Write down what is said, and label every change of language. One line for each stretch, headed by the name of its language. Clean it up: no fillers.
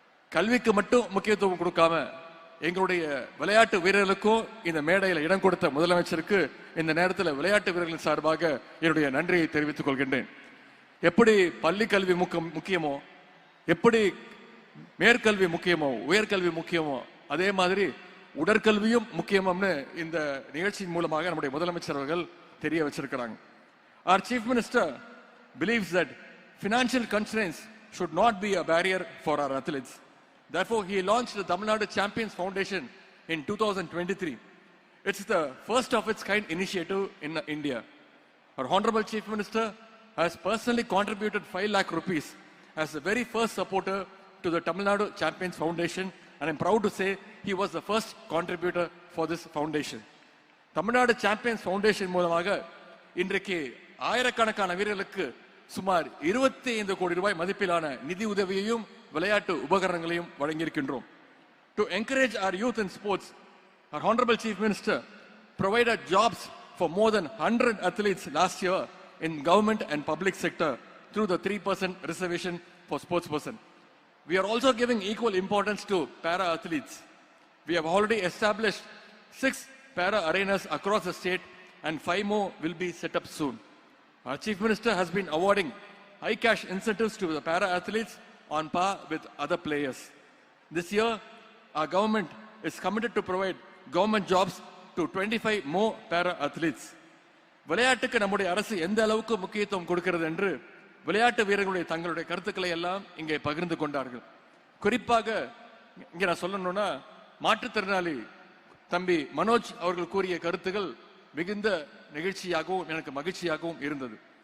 Tamil: கல்விக்கு மட்டும் முக்கியத்துவம் கொடுக்காம எங்களுடைய விளையாட்டு வீரர்களுக்கும் இந்த மேடையில் இடம் கொடுத்த முதலமைச்சருக்கு இந்த நேரத்தில் விளையாட்டு வீரர்களின் சார்பாக என்னுடைய நன்றியை தெரிவித்துக் கொள்கின்றேன். எப்படி பள்ளி கல்வி முக்கியமோ, எப்படி மேற்கல்வி முக்கியமோ, உயர்கல்வி முக்கியமோ, அதே மாதிரி உடற்கல்வியும் முக்கியம்னு இந்த நிகழ்ச்சியின் மூலமாக நம்முடைய முதலமைச்சர் அவர்கள் தெரிய வச்சிருக்கிறாங்க.
English: Our Chief Minister believes that financial constraints should not be a barrier for our athletes. Therefore, he launched the Tamil Nadu Champions Foundation in 2023. It's the first of its kind initiative in India. Our Honorable Chief Minister has personally contributed 5 lakh rupees as the very first supporter to the Tamil Nadu Champions Foundation, and I'm proud to say he was the first contributor for this foundation.
Tamil: Tamil Nadu Champions Foundation மூலமாக இன்றைக்கு ஆயிரக்கணக்கான வீரர்களுக்கு சுமார் 25 கோடி ரூபாய் மதிப்பிலான நிதி உதவியையும் விளையாட்டு உபகரணங்களையும் வழங்கியிருக்கின்றோம்.
English: To encourage our youth in sports, our Honorable Chief Minister provided jobs for more than 100 athletes last year in government and public sector through the 3% reservation for sportsperson. We are also giving equal importance to para athletes. We have already established 6 para arenas across the state and 5 more will be set up soon. Our Chief Minister has been awarding high cash incentives to the para athletes on par with other players. This year, our government is committed to provide government jobs to 25 more para athletes.
Tamil: விளையாட்டுக்கு நம்முடைய அரசு எந்த அளவுக்கு முக்கியத்துவம் கொடுக்கிறது என்று விளையாட்டு வீரர்களுடைய தங்களுடைய கருத்துக்களை எல்லாம் இங்கே பகிர்ந்து கொண்டார்கள். குறிப்பாக இங்க நான் சொல்லணும்னா, மாற்றுத்திறனாளி தம்பி மனோஜ் அவர்கள் கூறிய கருத்துக்கள் மிகுந்த நிகழ்ச்சியாகவும் எனக்கு மகிழ்ச்சியாகவும் இருந்தது.